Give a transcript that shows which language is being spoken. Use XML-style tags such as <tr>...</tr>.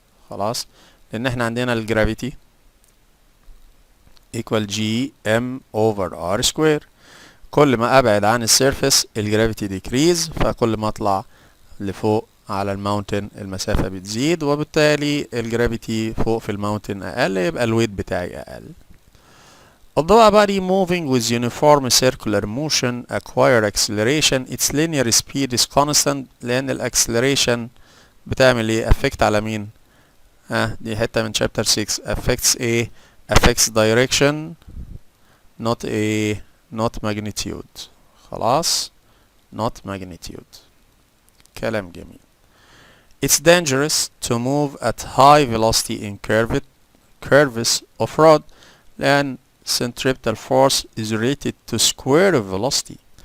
<ar>خلاص، لان احنا عندنا الجرافيتي equal g m over r square. كل ما ابعد عن السيرفس الجرافيتي decrease، فكل ما اطلع لفوق على الماونتن المسافة بتزيد، وبالتالي الجرافيتي فوق في الماونتن اقل، يبقى الويت بتاعي اقل.</ar> <en>Although a body moving with uniform circular motion acquire acceleration, its linear speed is constant.</en> <ar>لأن الأكسلريشن بتعمل ايه؟ affect على مين؟ دي حتة من chapter 6.</ar> <en>affects ايه؟ affects direction not ايه؟ not magnitude. خلاص، not magnitude.</en> <ar>كلام جميل.</ar> <en>It's dangerous to move at high velocity in curves of road</en> <ar>لأن</ar> <en>centripetal force is related to square of velocity.</en>